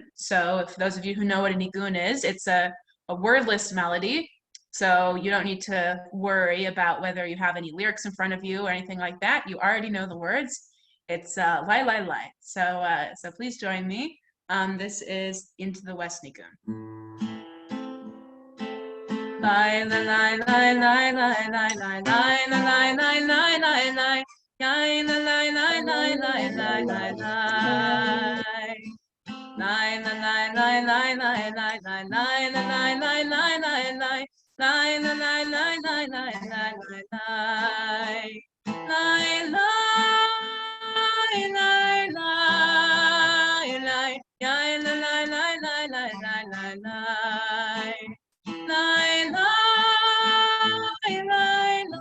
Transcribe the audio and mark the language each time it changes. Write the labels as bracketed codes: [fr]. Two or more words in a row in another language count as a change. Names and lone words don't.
[en] So if those of you who know what a nigun is, it's a wordless melody. So you don't need to worry about whether you have any lyrics in front of you or anything like that. You already know the words. It's lai lai lai. So so please join me. This is Into the West nigun. Lai la lai lai lai lai lai lai lai la lai lai lai lai lai lai la lai lai lai lai lai lai lai lai la lai lai lai lai lai lai lai la lai lai lai lai lai lai la lai lai lai lai lai lai lai lai lai lai lai lai lai la lai lai lai lai lai lai lai lai lai lai